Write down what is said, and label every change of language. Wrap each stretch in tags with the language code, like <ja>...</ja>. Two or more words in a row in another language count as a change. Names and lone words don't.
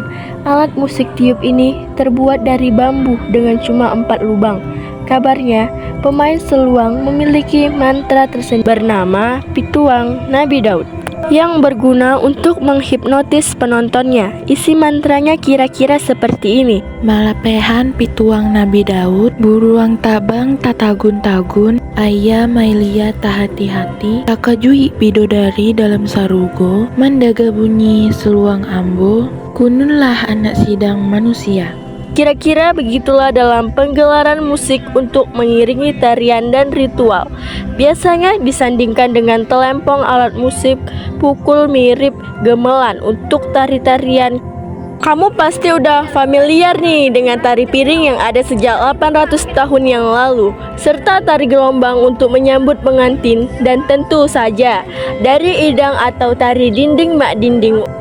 <id>Alat musik tiup ini terbuat dari bambu dengan cuma 4 lubang. Kabarnya, pemain seluang memiliki mantra tersendiri bernama Pituang Nabi Daud yang berguna untuk menghipnotis penontonnya. Isi mantranya kira-kira seperti ini.</id> <min>Malapehan pituang Nabi Daud, buruang tabang tatagun-tagun, ayah mailia tahati-hati, takajui bidodari dalam sarugo, mandaga bunyi seluang ambo, kununlah anak sidang manusia.</min> <id>Kira-kira begitulah dalam penggelaran musik untuk mengiringi tarian dan ritual. Biasanya disandingkan dengan telempong alat musik pukul mirip gemelan untuk tari-tarian. Kamu pasti udah familiar nih dengan tari piring yang ada sejak 800 tahun yang lalu, serta tari gelombang untuk menyambut pengantin, dan tentu saja dari idang atau tari dinding mak dinding.</id>